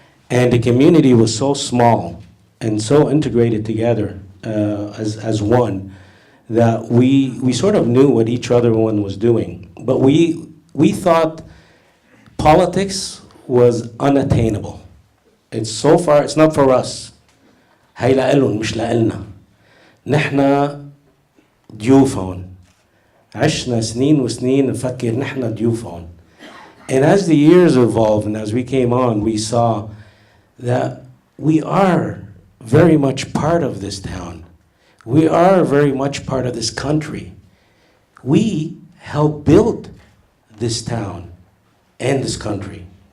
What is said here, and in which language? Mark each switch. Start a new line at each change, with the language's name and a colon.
English: And the community was so small and so integrated together as one, that we sort of knew what each other one was doing. But we thought politics was unattainable. It's so far, it's not for us.
Arabic: هاي لإلهم مش لإلنا. نحنا ضيوف هون. عشنا سنين وسنين نفكر نحنا ضيوف هون.
English: And as the years evolved and as we came on, we saw that we are very much part of this town. We are very much part of this country. We helped build this town and this country.